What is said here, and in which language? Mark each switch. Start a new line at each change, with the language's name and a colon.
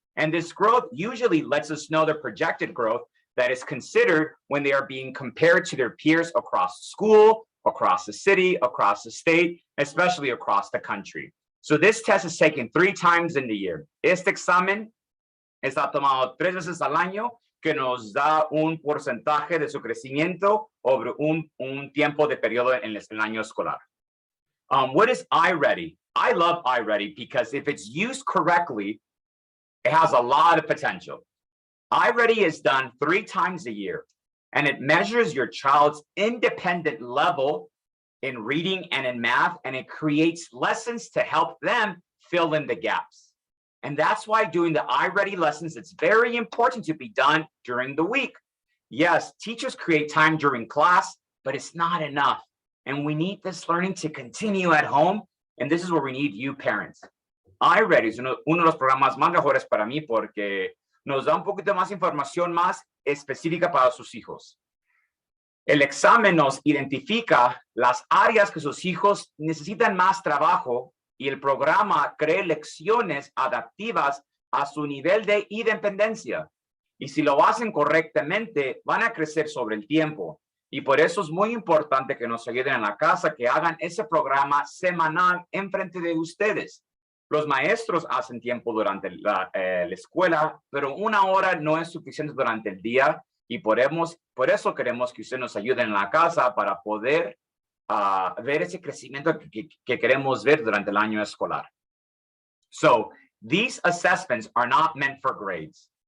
English: And this growth usually lets us know the projected growth that is considered when they are being compared to their peers across the school, across the city, across the state, especially across the country. So this test is taken 3 times in the year.
Spanish: Este examen está tomado 3 veces al año, que nos da un porcentaje de su crecimiento sobre un tiempo de periodo en el año escolar.
English: What is iReady? I love iReady because if it's used correctly, It has a lot of potential. iReady is done 3 times a year, and it measures your child's independent level in reading and in math, and it creates lessons to help them fill in the gaps. And that's why doing the iReady lessons, it's very important to be done during the week. Yes, teachers create time during class, but it's not enough. And we need this learning to continue at home. And this is where we need you parents.
Spanish: iReady es uno de los programas más mejores para mí porque nos da un poquito más información más específica para sus hijos. El examen nos identifica las áreas que sus hijos necesitan más trabajo y el programa crea lecciones adaptivas a su nivel de independencia. Y si lo hacen correctamente, van a crecer sobre el tiempo. Y por eso es muy importante que nos ayuden en la casa, que hagan ese programa semanal en frente de ustedes. Los maestros hacen tiempo durante la escuela, pero 1 hora no es suficiente durante el día. Y por eso queremos que ustedes nos ayuden en la casa para poder ver ese crecimiento que queremos ver durante el año escolar.
English: So, these assessments are not meant for grades.